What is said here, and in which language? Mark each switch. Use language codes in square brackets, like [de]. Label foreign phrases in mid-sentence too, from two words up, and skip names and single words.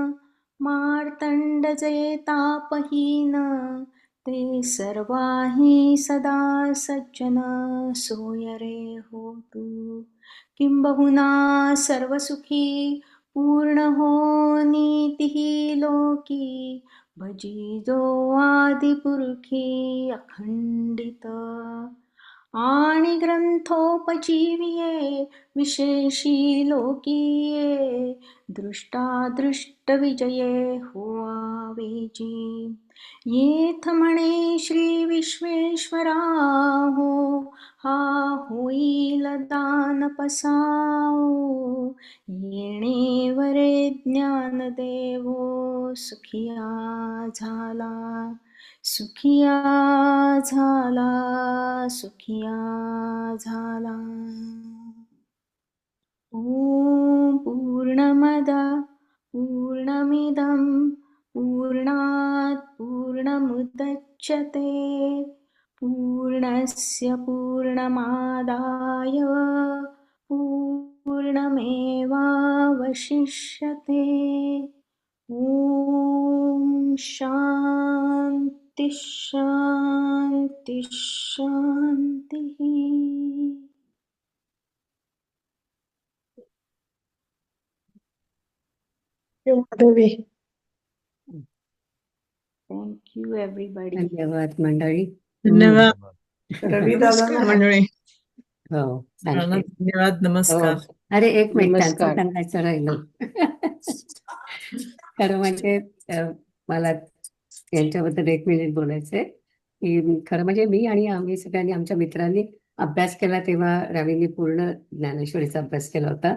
[mr] मार्तंड जे तापहीन ते सर्वाही सदा सज्जन सोय रे हो तू किंबहुना सर्वसुखी पूर्ण हो नीतिही लोकी भजी जो आदिपुरुषी अखंडित आणि ग्रंथोपजीविये विशेषी लोकीये दृष्टादृष्ट विजये होवावेजी येथ म्हणे श्री विश्वेश्वरा हो हा होईल दान पसाओ येणे वरे ज्ञान देवो सुखिया झाला सुखिया झाला सुखिया झाला. [sa] ओम पूर्णमद पूर्णमिदं पूर्णात् पूर्णमुदच्यते पूर्णस्य पूर्णमादाय पूर्णमेवावशिष्यते. ॐ शान्ति शान्ति शान्तिः. [mr] माधवी [en] thank you everybody. [mr] धन्यवाद मंडळी. धन्यवाद. रवी दादांना नमस्कार मंडळी. हो, सरांना थँक्यू. धन्यवाद. हो, नमस्कार. अरे एक मिनिट त्यांचं नमस्कार. सांगायचं राहिलं. खरं म्हणजे मला यांच्याबद्दल एक मिनिट बोलायचंय की खरं म्हणजे मी आणि आम्ही सगळ्यांनी आमच्या मित्रांनी अभ्यास केला तेव्हा रवींनी पूर्ण ज्ञानेश्वरीचा अभ्यास केला होता.